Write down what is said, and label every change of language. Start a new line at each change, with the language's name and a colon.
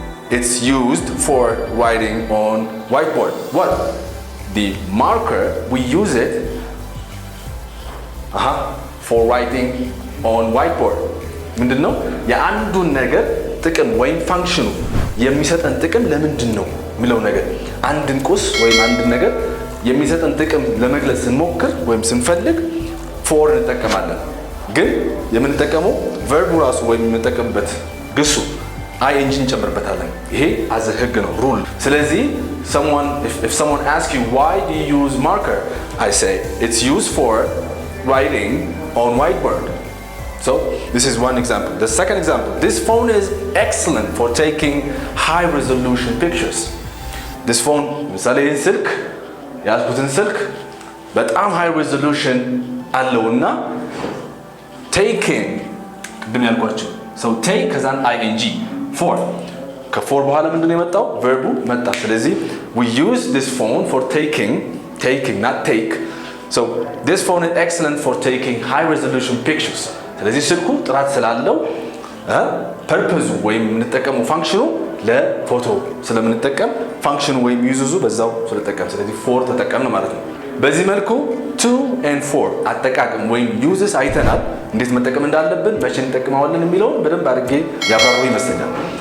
English: it's used for writing on whiteboard. what? the marker, we use it for writing on whiteboard.
Amharic: ምንድነው? የአንዱን ነገር ጥቅም ወይም ፋንክሽኑ የሚሰጠን ጥቅም ለምንድነው የሚለው ነገር አንድን ቁስ ወይም አንድን ነገር የሚሰጠን ጥቅም ለመግለጽ ስንሞክር ወይም ስንፈልግ ፎር እንጠቀማለን። ግን የምንጠቀመው ቨርቡ ራሱ ወይም የምንጠቀምበት ግሱ ing እንጨምርበታለን። ይሄ አዘ ህግ ነው ሩል። ስለዚህ
English: if someone asks you why do you use marker, I say it's used for writing on whiteboard. so this is one example. the second example, this phone is excellent for taking high resolution pictures.
Amharic: this phone ምሳሌ ስልክ ያዝኩትን ስልክ በጣም high resolution አለውና taking ቅድም ያልኳችሁ so take ከዛን ing for ከፎር በኋላ ምንድነው የመጣው?
English: verb መጣ። ስለዚህ we use this phone for taking not take. so this phone is excellent for taking high resolution pictures.
Amharic: ስለዚህ ስልኩ ጥራት ስላለው ፐርፐዙ ወይም የምንጠቀመው ፋንክሽኑ ለፎቶ ስለምንጠቀም ፋንክሽኑ ወይም ዩዙዙ በዛው ስለተጠቀም ስለዚህ ፎር ተጠቀምን ማለት ነው። በዚህ መልኩ ቱ ኤንድ ፎር አጠቃቀም ወይም ዩዝስ አይተናል። እንዴት መጠቀም እንዳለብን መቼ እንጠቀማዋለን የሚለውን በደንብ አድርጌ ያብራራሁ ይመስለኛል።